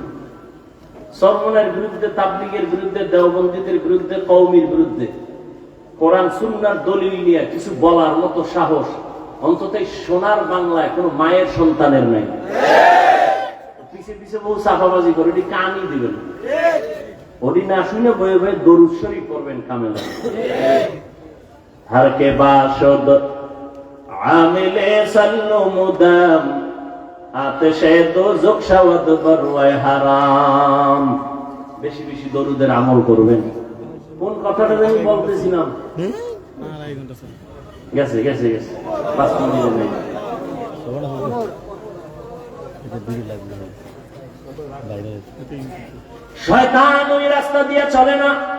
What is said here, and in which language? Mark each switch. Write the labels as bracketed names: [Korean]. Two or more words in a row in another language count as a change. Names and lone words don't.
[Bangla] চরমনের বিরুদ্ধে, তাবলীগের বিরুদ্ধে, দেওবন্দীদের বিরুদ্ধে, কওমির বিরুদ্ধে কোরআন সুন্নাহর দলিল নিয়ে কিছু বলার মতো সাহস অন্তত সোনার বাংলায় কোন মায়ের সন্তানের নাই। পিছে পিছে বহু চাপাবাজি করে, ওটি কানই দিবেন, ওটি না শুনে বয়ে বয়ে দরুদ শরীফ পড়বেন কামেলা। [Persian] هر که باشد عامل صلوا مدام آتش دوزخ شود بر وی حرام. [Bangla] বেশি বেশি দরুদের আমল করবেন। কোন কথাটা আমি বলতেছিলাম? গেছে গেছে গেছে 5 মিনিট নেই। শয়তান ওই রাস্তা দিয়ে চলে না।